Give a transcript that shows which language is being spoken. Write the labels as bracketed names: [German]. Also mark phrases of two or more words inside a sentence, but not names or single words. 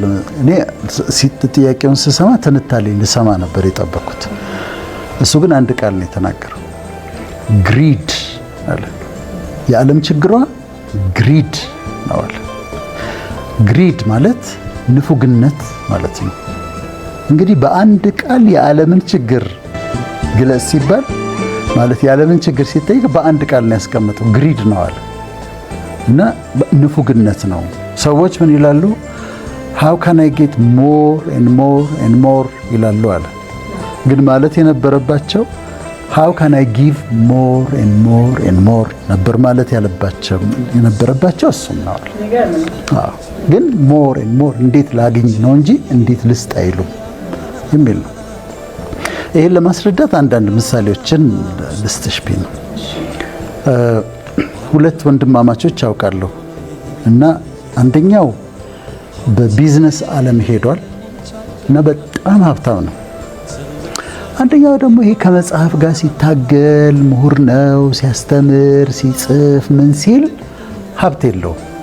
[Amharic] እኔ ጥያቄውን ስሰማ ትንታኔ ልሰማ ነበር የጠበኩት። እሱ ግን አንድ ቃል ነው የተናገረው፣ ግሪድ አለ። የዓለም ችግሯ ግሪድ ነው አለ። ግሪድ ማለት ንፉግነት ማለት ነው። እንግዲህ በአንድ ቃል የዓለምን ችግር ግለጽ ሲባል ማለት የዓለምን ችግር ሲጠይቅ በአንድ ቃል ነው ያስቀመጠው፣ ግሪድ ነው አለ እና ንፉግነት ነው። ሰዎች ምን ይላሉ? [English] how can I get more and more [Amharic] and more ይላሉ አለ። ግን ማለት የነበረባቸው [English] how can I give more and more [Amharic] and more ነበር ማለት የነበረባቸው እሱም ነው አለ። ግን [English] more and more [Amharic] እንዴት ላግኝ ነው እንጂ እንዴት ልስጥ አይሉ የሚል ነው። ይሄን ለማስረዳት አንዳንድ ምሳሌዎችን ልስጥሽ ቢል ነው። ሁለት ወንድማማቾች አውቃለሁ እና አንደኛው በቢዝነስ ዓለም ሄዷል እና በጣም ሀብታም ነው። አንደኛው ደግሞ ይሄ ከመጽሐፍ ጋር ሲታገል ምሁር ነው፣ ሲያስተምር፣ ሲጽፍ ምን ሲል ሀብት የለውም።